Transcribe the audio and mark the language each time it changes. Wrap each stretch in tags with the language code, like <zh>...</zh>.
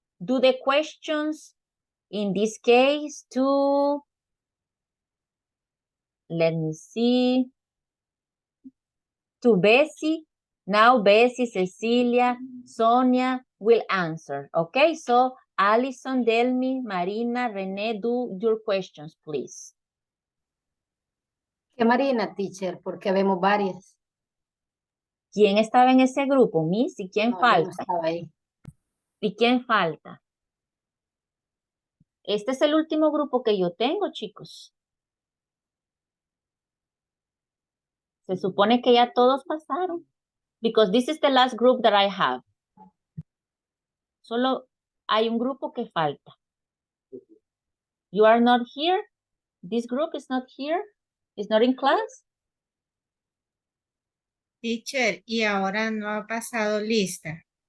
<en>Do the questions in this case to, let me see, to Bessie. Now Bessie, Cecilia, Sonia will answer. Okay, so Alison, Delmi, Marina, Rene, do your questions, please.</en> <es>¿Qué Marina, teacher? Porque vemos varias. ¿Quién estaba en ese grupo, Miss? ¿Y quién No, yo falta? no estaba ahí. ¿Y quién falta? Este es el último grupo que yo tengo, chicos. Se supone que ya todos pasaron.</es> <en>Because this is the last group that I have.</en> <es>Solo hay un grupo que falta.</es> <en>You are not here? This group is not here? Is not in class?</en> <es>Teacher, y ahora no ha pasado lista.</es>